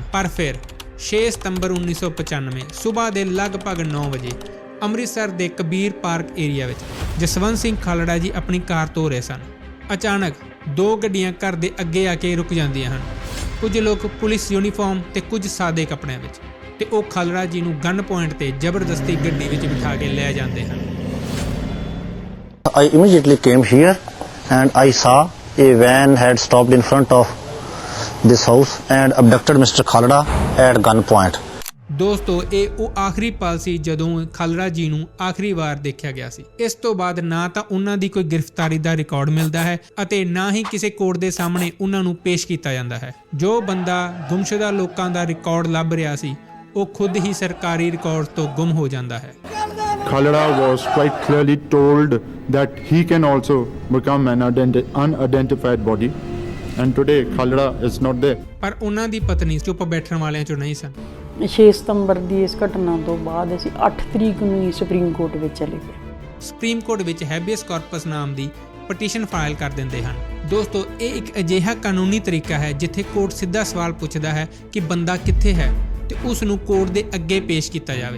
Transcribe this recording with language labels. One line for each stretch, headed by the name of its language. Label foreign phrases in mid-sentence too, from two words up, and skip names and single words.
Punjabi: ਪਰ ਫਿਰ 6 ਸਤੰਬਰ 1995 ਸਵੇਰ ਦੇ ਲਗਭਗ 9 ਵਜੇ ਅੰਮ੍ਰਿਤਸਰ ਦੇ ਕਬੀਰ ਪਾਰਕ ਏਰੀਆ ਵਿੱਚ ਜਸਵੰਤ ਸਿੰਘ ਖਾਲੜਾ ਜੀ ਆਪਣੀ ਕਾਰ ਧੋ ਰਹੇ ਸਨ। ਅਚਾਨਕ 2 ਗੱਡੀਆਂ ਘਰ ਦੇ ਅੱਗੇ ਆ ਕੇ ਰੁਕ ਜਾਂਦੀਆਂ ਹਨ। ਕੁਝ ਲੋਕ
English: police uniform
Punjabi: ਤੇ ਕੁਝ ਸਾਦੇ ਕੱਪੜਿਆਂ ਵਿੱਚ, ਤੇ ਉਹ ਖਾਲੜਾ ਜੀ ਨੂੰ
English: gun point
Punjabi: ਤੇ ਜ਼ਬਰਦਸਤੀ ਗੱਡੀ ਵਿੱਚ ਬਿਠਾ ਕੇ ਲੈ ਜਾਂਦੇ ਹਨ।
English: I immediately came here and I saw a van had stopped in front of this house and abducted Mr. Khalda at gunpoint.
Punjabi: ਦੋਸਤੋ, ਇਹ ਉਹ ਆਖਰੀ ਪਲ ਸੀ ਜਦੋਂ ਖਾਲੜਾ ਜੀ ਨੂੰ ਆਖਰੀ ਵਾਰ ਦੇਖਿਆ ਗਿਆ ਸੀ। ਇਸ ਤੋਂ ਬਾਅਦ ਨਾ ਤਾਂ ਉਹਨਾਂ ਦੀ ਕੋਈ ਗ੍ਰਿਫਤਾਰੀ ਦਾ ਰਿਕਾਰਡ ਮਿਲਦਾ ਹੈ ਅਤੇ ਨਾ ਹੀ ਕਿਸੇ ਕੋਰਟ ਦੇ ਸਾਹਮਣੇ ਉਹਨਾਂ ਨੂੰ ਪੇਸ਼ ਕੀਤਾ ਜਾਂਦਾ ਹੈ। ਜੋ ਬੰਦਾ ਗੁੰਮਸ਼ੁਦਾ ਲੋਕਾਂ ਦਾ ਰਿਕਾਰਡ ਲੱਭ ਰਿਹਾ ਸੀ, ਉਹ ਖੁਦ ਹੀ ਸਰਕਾਰੀ ਰਿਕਾਰਡ ਤੋਂ ਗੁੰਮ ਹੋ ਜਾਂਦਾ ਹੈ।
English: Khalda was quite clearly told that he can also become an unidentified body, and today Khalda is not there.
Punjabi: ਪਰ ਉਹਨਾਂ ਦੀ ਪਤਨੀ ਚੁੱਪ ਬੈਠਣ ਵਾਲਿਆਂ ਚੋਂ ਨਹੀਂ ਸਨ। 6 ਸਤੰਬਰ ਦੀ ਇਸ ਘਟਨਾ ਤੋਂ ਬਾਅਦ ਅਸੀਂ 8 ਤਰੀਕ ਨੂੰ ਹੀ ਸੁਪਰੀਮ ਕੋਰਟ ਵਿੱਚ ਚਲੇ ਗਏ। ਸੁਪਰੀਮ ਕੋਰਟ ਵਿੱਚ
Latin: habeas corpus
Punjabi: ਨਾਮ ਦੀ
English: petition file
Punjabi: ਕਰ ਦਿੰਦੇ ਹਨ। ਦੋਸਤੋ, ਇਹ ਇੱਕ ਅਜਿਹਾ ਕਾਨੂੰਨੀ ਤਰੀਕਾ ਹੈ ਜਿੱਥੇ ਕੋਰਟ ਸਿੱਧਾ ਸਵਾਲ ਪੁੱਛਦਾ ਹੈ ਕਿ ਬੰਦਾ ਕਿੱਥੇ ਹੈ ਤੇ ਉਸ ਨੂੰ ਕੋਰਟ ਦੇ ਅੱਗੇ ਪੇਸ਼ ਕੀਤਾ ਜਾਵੇ।